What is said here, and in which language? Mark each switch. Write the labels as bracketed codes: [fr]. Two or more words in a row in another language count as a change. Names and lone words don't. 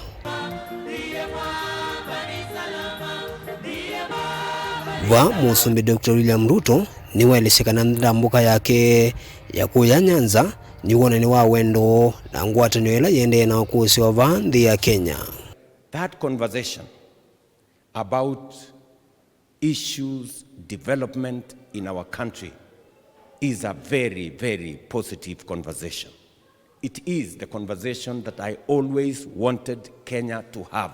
[kam] Wa Musumbe Dr. William Ruto niwaeleshekana ndambuka yake ya kuya Nyanza ni wonani wa wendo na ngwatanio ila yende na ukusi wa vanthi ya Kenya. [en] That conversation about issues, development in our country is a very, very positive conversation. It is the conversation that I always wanted Kenya to have.